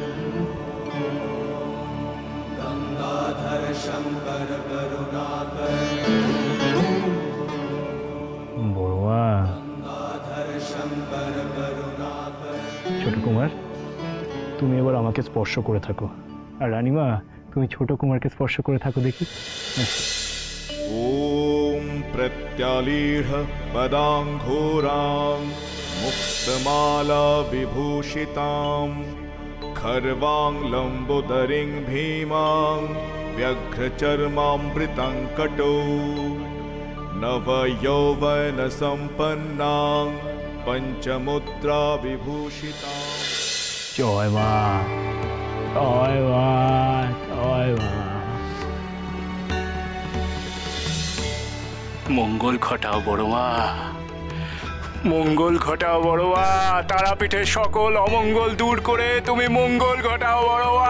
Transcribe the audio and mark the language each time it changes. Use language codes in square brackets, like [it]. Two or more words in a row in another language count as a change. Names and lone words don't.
[bn] বড়ুয়া, ছোট কুমার তুমি এবার আমাকে স্পর্শ করে থাকো, আর রানীমা তুমি ছোট কুমারকে স্পর্শ করে থাকো দেখি। [sa] ॐ प्रत्यालीढ पदाङ्घोरां मुक्तमाला विभूषितां खर्वां लम्बोदरीं भीमां व्यघ्रचर्मामृतं कटौ नवयौवनसम्पन्नां पञ्चमुद्रा विभूषितां। [bn] জয় মা, জয় মা, জয় মা। মঙ্গল ঘটাও বড় মা, মঙ্গল ঘটাও বড় মা, তারাপীঠের সকল অমঙ্গল দূর করে তুমি মঙ্গল ঘটাও বড় মা।